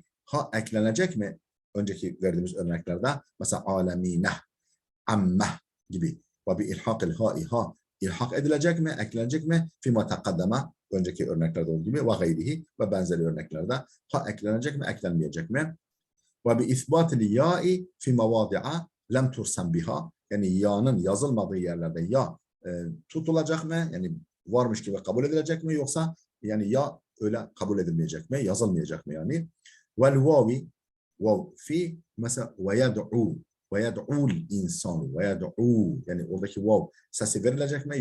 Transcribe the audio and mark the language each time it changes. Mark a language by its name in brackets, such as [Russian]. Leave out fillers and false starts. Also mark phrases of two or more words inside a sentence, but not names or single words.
[Turkish] Ha eklenecek mi? Önceki verdiğimiz örneklerde mesela alemine, amme gibi. Ve [Arabic] بإلحاق الهاء [Turkish] ha ilhak edilecek mi? Eklenecek mi? [Arabic] فيما تقدم [Turkish] önceki örneklerde olduğu gibi [Arabic] وغيره [Turkish] ve benzeri örneklerde ha eklenecek mi? Eklenmeyecek mi? [Arabic] وبإثبات الياء في مواضع لم ترسم بها. [Turkish] Yani ya'nın yazılmadığı yerlerde ya tutulacak mı? Yani varmış gibi kabul edilecek mi? Yoksa yani ya öyle kabul edilmeyecek mi? Yazılmayacak mı yani? [Arabic] والواو [Turkish] vav fi mesela [Arabic] ويدع الإنسان ويدع [Turkish] yani oradaki vav sesi verilecek mi?